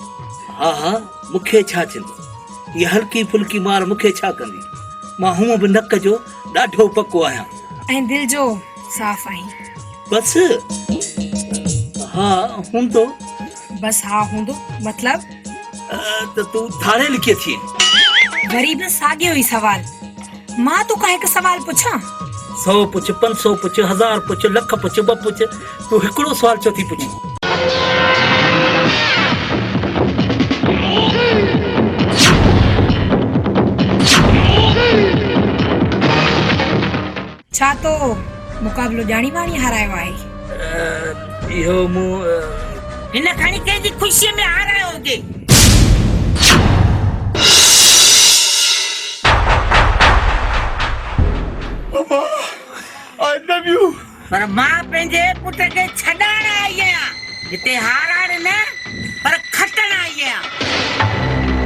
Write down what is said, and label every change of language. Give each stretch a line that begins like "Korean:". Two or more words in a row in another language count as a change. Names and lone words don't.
Sindhi: हा हा मूंखे छा चवंदो हीअ हल्की फुल्की मार मूंखे छा कंदी मां हूअं बि नक जो ॾाढो पको आहियां ऐं दिलि जो साफ़ आहीं बस हा हूंदो बस हा हूंदो मतलब त तूं धाड़ेल कीअं थी वरी बि साॻियो ई सवाल मां तोखां हिकु सवाल पुछां 100 पुछ 500 पुछ 1000 पुछ लख पुछ 2 पुछ तूं हिकिड़ो सवाल छो थी पुछी छा तो मुक़ाबिलो ॼाणी वाणी हारायो आहे इहो मूं हिन खणी कंहिंजी ख़ुशीअ में हारायो हुजे
English: I love you
Sindhi: पर मां पंहिंजे पुट खे छॾाइण आई आहियां हिते हाराइण न पर खटण आई आहियां